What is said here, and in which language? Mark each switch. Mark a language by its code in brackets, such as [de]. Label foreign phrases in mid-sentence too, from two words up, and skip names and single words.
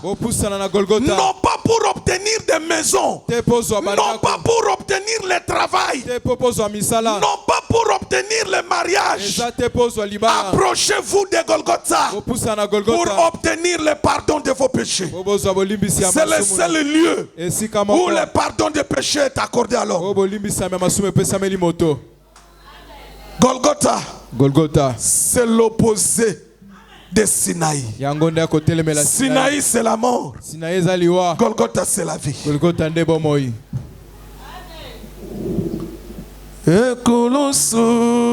[ln] Bopusana na Golgotha. [fr] Non pas pour obtenir des maisons. [ln] Te pozwa [fr] Non [ln] bandako. [fr] pas pour obtenir le travail. [ln] Te pozwa misala. [fr] Non pas pour obtenir le mariage. [ln] Eza te pozwa libala. [fr] Approchez-vous de Golgotha [ln] Bopusana [fr] pour [ln] Golgotha. [fr] obtenir le pardon de vos péchés. [ln] Bozwa bolimbisi ya [fr] C'est le [ln] masumu. [fr] seul lieu [ln] Esika [fr] où [ln] moko. [fr] le pardon de péché est accordé à l'homme. [ln] Bolimbisi ya masumu epesameli moto. [fr] Golgotha, Golgotha. c'est l'opposé de Sinaï. [ln] Yango nde akotelemela [fr] Sinaï, c'est la mort. [ln] Sinaï eza liwa. [fr] Golgotha, c'est la vie. [ln] Golgotha nde bomoi. [fr] Et que l'on se